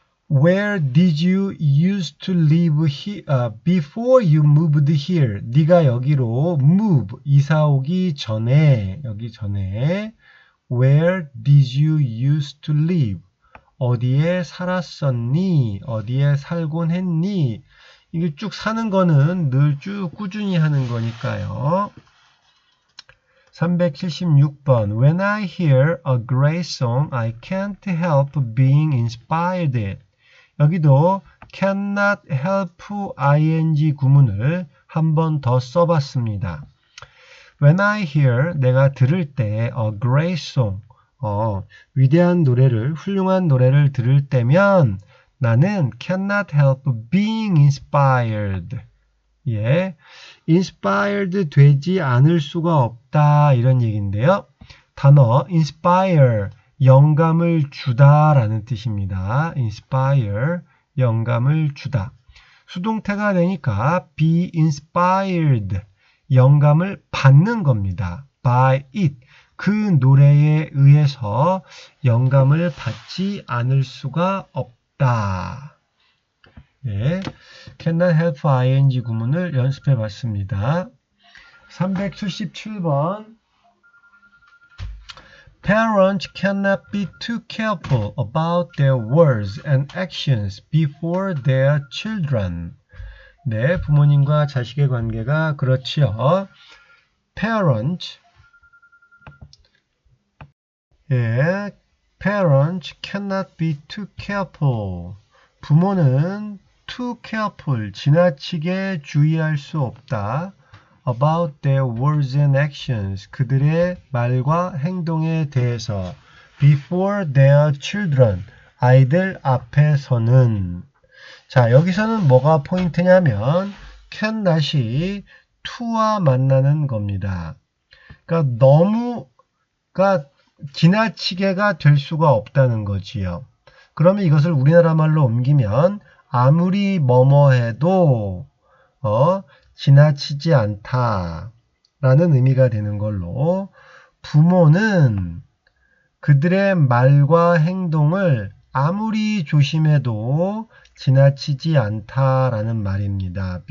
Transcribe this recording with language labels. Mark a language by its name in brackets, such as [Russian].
[English] Where did you used to live before you moved here? [Korean] 네가 여기로 move, 이사 오기 전에, 여기 전에 [English] Where did you used to live? [Korean] 어디에 살았었니? 어디에 살곤 했니? 이게 쭉 사는 거는 늘 쭉 꾸준히 하는 거니까요. [English] 376번 When I hear a great song, I can't help being inspired. [Korean] 여기도 cannot help ing 구문을 한 번 더 써봤습니다. [English] When I hear, [Korean] 내가 들을 때 [English] a great song, [Korean] 위대한 노래를, 훌륭한 노래를 들을 때면 나는 [English] cannot help being inspired. [Korean] 예, inspired 되지 않을 수가 없다 이런 얘기인데요. 단어 inspire, 영감을 주다라는 뜻입니다. inspire, 영감을 주다. 수동태가 되니까 [English] be inspired, [Korean] 영감을 받는 겁니다. [English] by it, [Korean] 그 노래에 의해서 영감을 받지 않을 수가 없다. 네, cannot help ing 구문을 연습해 봤습니다. [English] 377번 Parents cannot be too careful about their words and actions before their children. [Korean] 네, 부모님과 자식의 관계가 그렇지요. [English] Parents, [Korean] 예, [English] parents cannot be too careful. [Korean] 부모는 [English] too careful, [Korean] 지나치게 주의할 수 없다. [English] About their words and actions, [Korean] 그들의 말과 행동에 대해서. [English] Before their children, [Korean] 아이들 앞에서는. 자, 여기서는 뭐가 포인트냐면 cannot이 to와 만나는 겁니다. 그러니까 너무가 지나치게가 될 수가 없다는 거지요. 그러면 이것을 우리나라 말로 옮기면 아무리 뭐뭐 해도 지나치지 않다 라는 의미가 되는 걸로 부모는 그들의 말과 행동을 아무리 조심해도 지나치지 않다라는 말입니다.